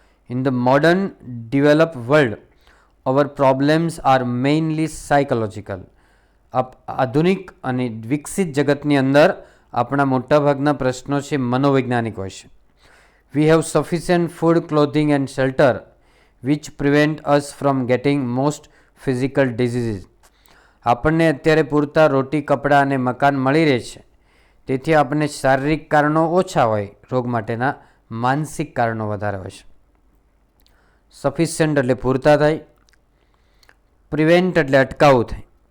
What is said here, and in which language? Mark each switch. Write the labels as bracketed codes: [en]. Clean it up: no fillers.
[en] In the modern develop world our problems are mainly psychological. [gu] આધુનિક અને વિકસિત જગતની અંદર આપણા મોટાભાગના પ્રશ્નો છે મનોવૈજ્ઞાનિક હોય છે. [en] We have sufficient food, clothing and shelter which prevent us from getting most physical diseases. [gu] આપણને અત્યારે પૂરતા રોટી, કપડાં અને મકાન મળી રહે છે, તેથી આપણને શારીરિક કારણો ઓછા હોય રોગ માટેના, માનસિક કારણો વધારે હોય છે. સફિશિયન્ટ એટલે પૂરતા થાય. પ્રિવેન્ટ એટલે અટકાવવું થાય.